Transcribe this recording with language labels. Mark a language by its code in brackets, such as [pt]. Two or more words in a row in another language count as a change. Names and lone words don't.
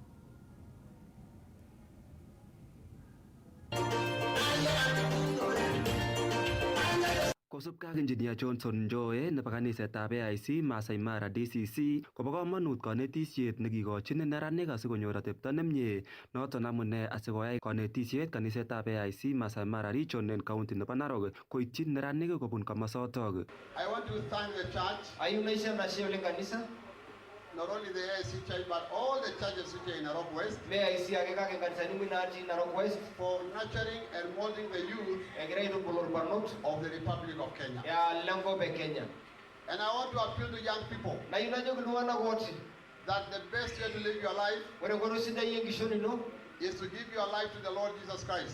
[kln] Kosubkei ak Engineer Johnson Njoe nebo kanisetab AIC Masai Mara DCC kobo kamanut kanetishet nekikochin neranik asikonyor atepto nemie. Noton amune asikoyai kanetishet kanisetab AIC Masai Mara Region en county nebo Narok koityi neranik kobun komosotok. [en] I want to thank the church. Not only the AIC church, but all the churches which are in Narok West, for nurturing and molding the youth of the Republic of Kenya. And I want to appeal to young people that the best way to live your life is to give your life to the Lord Jesus Christ.